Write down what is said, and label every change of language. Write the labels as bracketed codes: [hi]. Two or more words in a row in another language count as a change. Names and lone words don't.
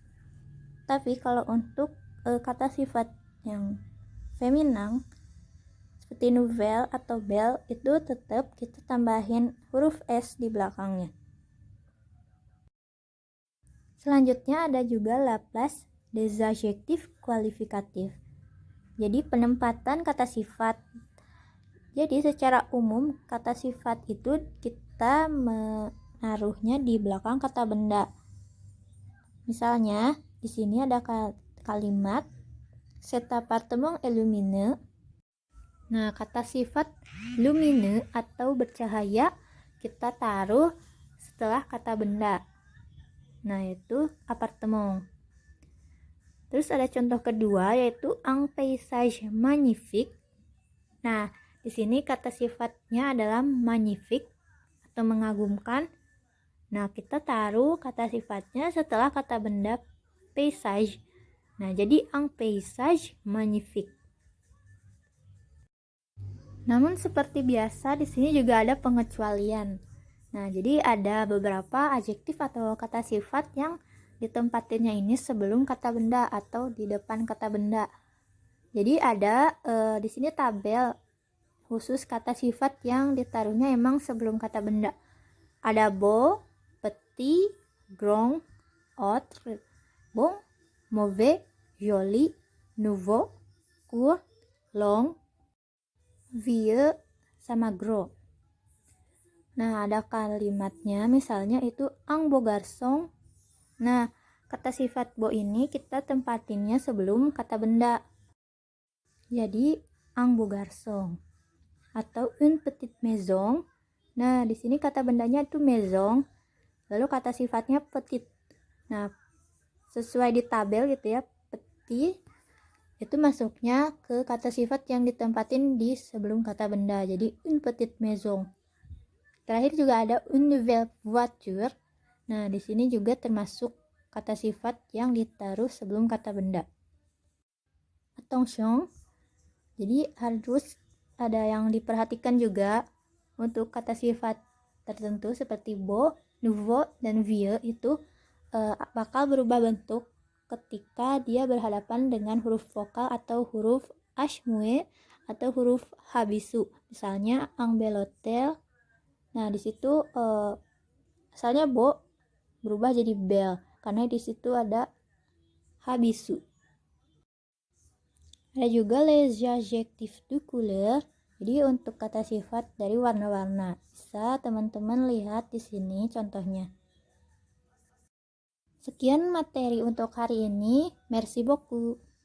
[id] Tapi kalau untuk kata sifat yang feminang seperti nouvelle atau belle itu tetap kita tambahin huruf s di belakangnya. Selanjutnya ada juga [fr] Laplace des adjectifs qualificatifs. [id] Jadi penempatan kata sifat. Jadi secara umum kata sifat itu kita menaruhnya di belakang kata benda. Misalnya di sini ada kalimat [fr] cet appartement est lumineux. [id] Nah, kata sifat lumineux atau bercahaya kita taruh setelah kata benda. Nah, itu apartemen. Terus ada contoh kedua yaitu [fr] un paysage magnifique. [id] Nah, di sini kata sifatnya adalah magnifique atau mengagumkan. Nah, kita taruh kata sifatnya setelah kata benda paysage. Nah, jadi [fr] un paysage magnifique. [id] Namun seperti biasa di sini juga ada pengecualian. Nah, jadi ada beberapa adjektif atau kata sifat yang ditempatinnya ini sebelum kata benda atau di depan kata benda. Jadi ada di sini tabel khusus kata sifat yang ditaruhnya emang sebelum kata benda. [fr] Ada beau, petit, grand, autre, bon, mauvais, joli, nouveau, court, long, vieux, [id] sama gros. Nah, ada kalimatnya misalnya itu [fr] un beau garçon. [id] Nah, kata sifat beau ini kita tempatinnya sebelum kata benda. [fr] Jadi un beau garçon [id] atau [fr] une petite maison. [id] Nah, di sini kata bendanya itu maison, lalu kata sifatnya petite. Nah, sesuai di tabel gitu ya, petit itu masuknya ke kata sifat yang ditempatin di sebelum kata benda. Jadi [fr] une petite maison. [id] Terakhir juga ada [fr] une nouvelle voiture. [id] Nah, di sini juga termasuk kata sifat yang ditaruh sebelum kata benda. attention. Jadi harus ada yang diperhatikan juga untuk kata sifat tertentu seperti [fr] beau, nouveau, [id] dan vieux itu bakal berubah bentuk ketika dia berhadapan dengan huruf vokal atau huruf [fr] H muet [id] atau huruf H bisu. Misalnya angbelotel. Nah, di situ asalnya beau berubah jadi bel karena di situ ada H bisu. Ada juga [fr] les adjectifs de couleur. [id] Jadi untuk kata sifat dari warna-warna. Bisa teman-teman lihat di sini contohnya. Sekian materi untuk hari ini. [fr] Merci beaucoup.